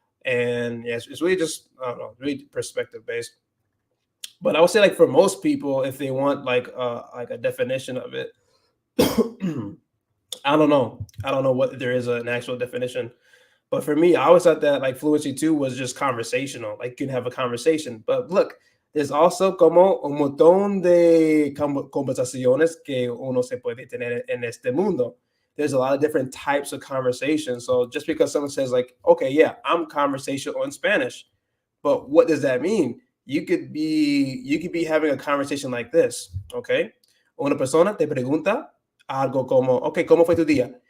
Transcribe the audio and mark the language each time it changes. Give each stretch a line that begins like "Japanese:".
English: And yeah, it's really just, I don't know, really perspective based. But I would say, like, for most people, if they want like a definition of it, I don't know. I don't know what there is an actual definition. But for me, I always thought that like fluency too was just conversational. Like you can have a conversation. But look, there's also
Spanish: como un montón de conversaciones que uno se puede tener en este mundo.
English: There's a lot of different types of conversation. So just because someone says like, okay, yeah, I'm conversational in Spanish, but what does that mean? You could be having a conversation like this, okay?
Spanish: Una persona te pregunta algo como, okay, ¿cómo fue tu día?